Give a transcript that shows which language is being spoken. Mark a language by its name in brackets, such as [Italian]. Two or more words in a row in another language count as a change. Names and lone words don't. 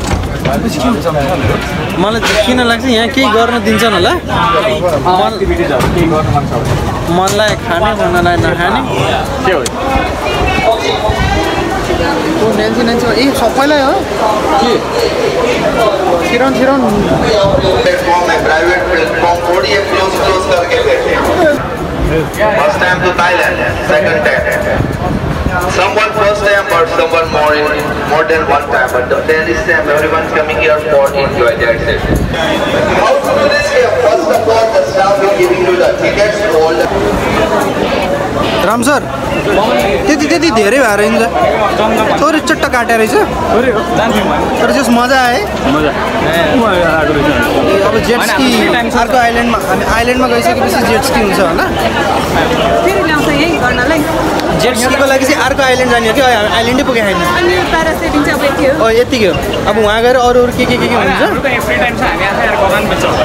[Nepali] मलाई किन लाग्छ यहाँ केही गर्न दिन्छन् होला मनलाई खाने मनलाई नखाने के हो ओ नेन्सी ए सबैलाई हो के छिराउन [Hindi] प्लेटफॉर्म में प्राइवेट प्लेटफॉर्म थोड़ी क्लोज करके बैठे [English] first time to Thailand second time someone first time but someone more than one time but then this time everyone's coming here for enjoy their session. How to do this here? First of all the staff will giving you the tickets to all the [Nepali] राम सर त्यति धेरै भएर हुन्छ थोरै चट्ट काटेर रहेछ तर जस मजा आए अब [English] jet ski [Nepali] अर्को आइल्यान्डमा हामी आइल्यान्डमा गइसकेपछि [English] jet ski [Nepali] हुन्छ होला फेरि ल्याउँछ यही गर्नलाई जेट स्कीको लागि चाहिँ अर्को आइल्यान्ड जाने हो कि आइल्यान्डै पुगे छैन अनि प्यारासेलिङ चाहिँ अब यति हो यतिकै हो अब वहाँ गएर अरू के हुन्छ [English] free time [Nepali] छ हामी आफै गराउनु पर्छ